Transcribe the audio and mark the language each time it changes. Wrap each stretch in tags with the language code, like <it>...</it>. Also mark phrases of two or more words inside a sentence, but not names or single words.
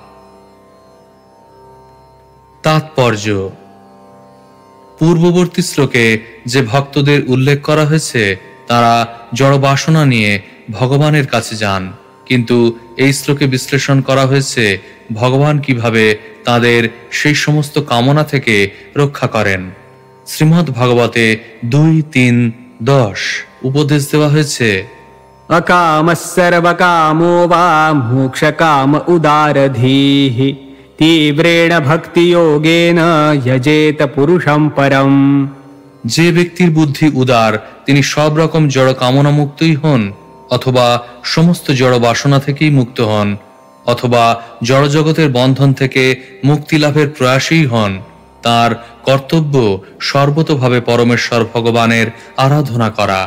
<bn>তাৎপর্য: পূর্ববর্তী শ্লোকে যে ভক্তদের উল্লেখ করা হয়েছে তারা জড় বাসনা নিয়ে ভগবানের কাছে যান, কিন্তু এই শ্লোকে বিশ্লেষণ করা হয়েছে ভগবান কিভাবে তাদের সেই সমস্ত কামনা থেকে রক্ষা করেন। শ্রীমদ্ ভাগবতে 2:3-10 উপদেশ দেওয়া হয়েছে,</bn> <sa>अकामः सर्वकामो वा मोक्षकाम उदारधीः तीव्रेण भक्तियोगेन यजेत पुरुषं परम्।</sa> <bn>যে ব্যক্তির বুদ্ধি উদার তিনি সব রকম জড় কামনা মুক্তই হন, অথবা সমস্ত জড় বাসনা থেকেই মুক্ত হন, অথবা জড় জগতের বন্ধন থেকে মুক্তি লাভের প্রয়াসী হন। তার কর্তব্য সর্বতোভাবে পরমেশ্বর ভগবানের আরাধনা করা।</bn>